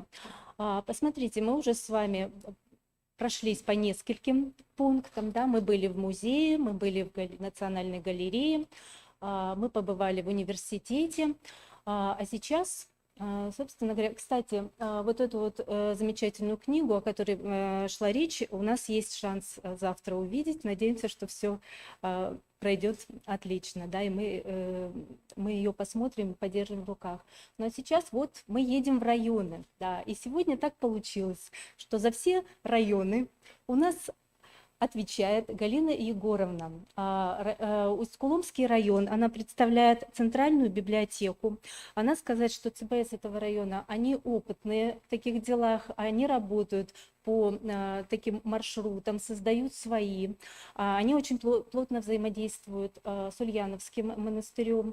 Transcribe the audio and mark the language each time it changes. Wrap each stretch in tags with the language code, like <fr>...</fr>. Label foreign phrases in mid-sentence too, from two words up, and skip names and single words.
<ru>Посмотрите, мы уже с вами прошлись по нескольким пунктам, да, мы были в музее, мы были в Национальной галерее, мы побывали в университете, а сейчас, собственно говоря, кстати, вот эту вот замечательную книгу, о которой шла речь, у нас есть шанс завтра увидеть. Надеемся, что все пройдет отлично, да, и мы ее посмотрим, подержим в руках. Но сейчас вот мы едем в районы, да, и сегодня так получилось, что за все районы у нас отвечает Галина Егоровна. Усть-Куломский район, она представляет центральную библиотеку. Она сказать, что ЦБС этого района, они опытные в таких делах, они работают по таким маршрутам, создают свои. Они очень плотно взаимодействуют с Ульяновским монастырем.</ru>